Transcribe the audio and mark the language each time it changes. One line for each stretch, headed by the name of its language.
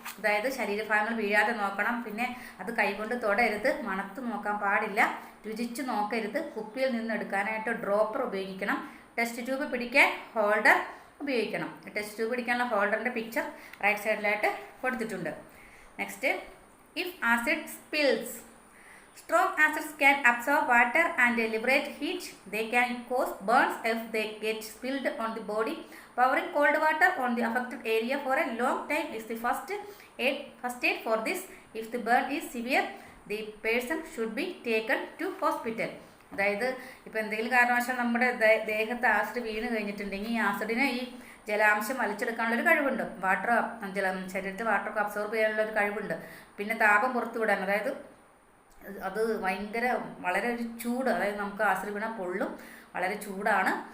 Malayalam: അതായത് ശരീരഭാഗങ്ങൾ വീഴാതെ നോക്കണം. പിന്നെ അത് കൈകൊണ്ട് തൊടരുത്. മണത്ത് നോക്കാൻ പാടില്ല. രുചിച്ച് നോക്കരുത്. കുപ്പിയിൽ നിന്ന് എടുക്കാനായിട്ട് ഡ്രോപ്പർ ഉപയോഗിക്കണം. ടെസ്റ്റ് ട്യൂബ് പിടിക്കാൻ ഹോൾഡർ ഉപയോഗിക്കണം. ടെസ്റ്റ് ട്യൂബ് പിടിക്കാനുള്ള ഹോൾഡറിൻ്റെ പിക്ചർ റൈറ്റ് സൈഡിലായിട്ട് കൊടുത്തിട്ടുണ്ട്.
English: Next, if acid spills. Strong acids can absorb water and liberate heat. They can cause burns if they get spilled on the body. Pouring cold water on the affected area for a long time is the first aid for this. If the burn is severe, the person should be taken to hospital.
Malayalam: അതായത് ഇപ്പോൾ എന്തെങ്കിലും കാരണവശാൽ നമ്മുടെ ദേഹത്ത് acid വീണ് കഴിഞ്ഞിട്ടുണ്ടെങ്കിൽ ഈ ആസിഡിന് ഈ ജലാംശം വലിച്ചെടുക്കാനുള്ളൊരു കഴിവുണ്ട്. ശരീരത്തിൽ വാട്ടറൊക്കെ അബ്സോർബ് ചെയ്യാനുള്ളൊരു കഴിവുണ്ട്. പിന്നെ താപം പുറത്തു വിടാൻ, അതായത് അത് വളരെ ഒരു ചൂട്, അതായത് നമുക്ക് ആസിഡ് വീണാൽ പൊള്ളും, വളരെ ചൂടാണ്.